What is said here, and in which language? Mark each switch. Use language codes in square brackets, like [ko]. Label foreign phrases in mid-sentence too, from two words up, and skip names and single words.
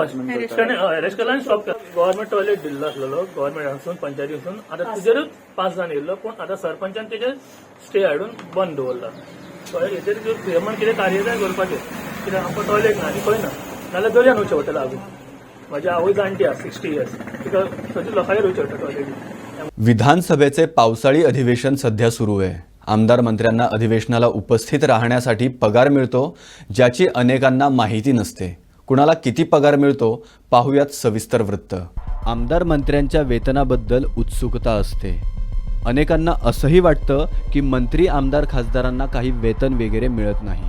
[kok] हॅरेस केला आनी स्टॉप केला. गव्हर्मेंट टॉयलेट दिल्लो आसलेलो गव्हर्मेंटासून पंचायतीसून आतां तुजेरूच पास जावन येयल्लो पूण आतां सरपंचान तेजेर स्टे हाडून बंद दवरला. हेचेर पेमेंट कितें कार्यदाय करपाचें कित्याक आमकां टॉयलेट ना आनी खंय ना नाल्यार दर्यान वयचें पडटलें लागून. म्हाजी आवय जाणटी आहा 60 years तिका सगळीं लोकांगेर वयचें पडटा टॉयलेटीक. [mr] विधानसभेचे पावसाळी अधिवेशन सध्या सुरू आहे. आमदार मंत्र्यांना अधिवेशनाला उपस्थित राहण्यासाठी पगार मिळतो ज्याची अनेकांना माहिती नसते. कुणाला किती पगार मिळतो पाहूयात सविस्तर वृत्त. आमदार मंत्र्यांच्या वेतनाबद्दल उत्सुकता असते. अनेकांना असंही वाटतं की मंत्री आमदार खासदारांना काही वेतन वगैरे मिळत नाही.